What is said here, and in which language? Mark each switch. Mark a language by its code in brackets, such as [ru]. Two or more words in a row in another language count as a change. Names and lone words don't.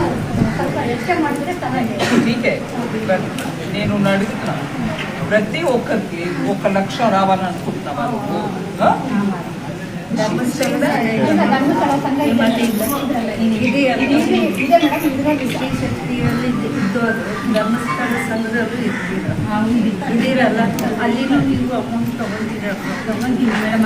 [te] నీకే నేను అడుగుతున్నాను, ప్రతి ఒక్కరికి 1 లక్షం రావాలనుకుంటున్నావా నువ్వు? [kn] ಧರ್ಮಸ್ಥಳ ಸಂಘದವರು ಇದ್ದೀರಲ್ಲ, ಅಲ್ಲಿನೂ ನೀವು ಅಮೌಂಟ್ ತಗೊಂಡಿದ್ದೀರ ಮೇಡಮ್.